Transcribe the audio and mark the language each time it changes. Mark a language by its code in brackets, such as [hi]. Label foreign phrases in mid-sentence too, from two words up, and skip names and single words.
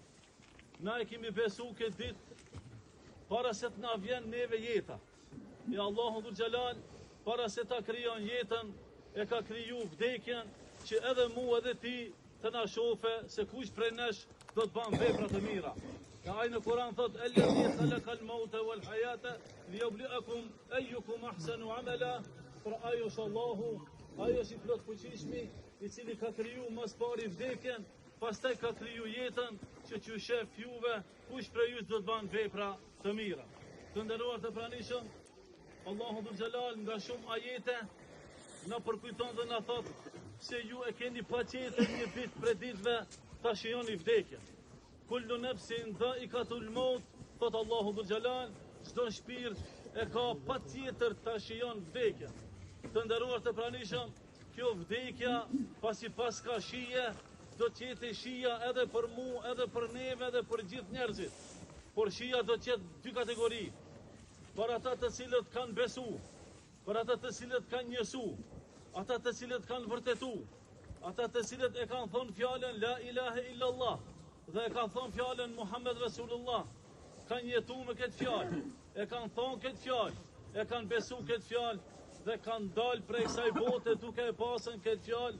[sq] Na e kemi besu këtë ditë para se të na vjen neve jeta. E Allahu dhul xhelal para se ta krijon jetën e ka kriju vdekjen që edhe mu edhe ti të na shofe se kush prej nesh do të bën vepra të mira. Ka ai në Kur'an thot [ar] الذي خلق الموت والحياة ليبلوكم أيكم أحسن عملا. [sq] Për ajo është Allahu, ajo është i plot fuqishmi, i cili ka kriju mas pari vdekjen, pastaj ka kriju jetën që ju shef juve kush prej jush do të bën vepra të mira. Të nderuar të pranishëm, Allahu dhul xhelal nga shumë ajete na përkujton dhe na thot se ju e keni paqetën një ditë prej ditëve ta shijoni vdekjen. [ar] كل نفس ذائقة الموت, [sq] thot Allahu dhul xhelal, çdo shpirt e ka patjetër ta shijon vdekjen. Të nderuar të pranishëm, kjo vdekja pasi pas ka shije, do të jetë shija edhe për mu, edhe për neve, edhe për gjithë njerëzit. Por shija do të jetë dy kategori. Për ata të cilët kanë besu, për ata të cilët kanë njësu, ata të cilët kanë vërtetu, ata të cilët e kanë thonë fjalën [ar] لا إله إلا الله [sq] dhe e kanë thonë fjalën [ar] محمد رسول الله, [sq] kanë jetu me këtë fjalë, e kanë thonë këtë fjalë, e kanë besu këtë fjalë dhe kanë dalë prej kësaj bote duke e pasën këtë fjalë.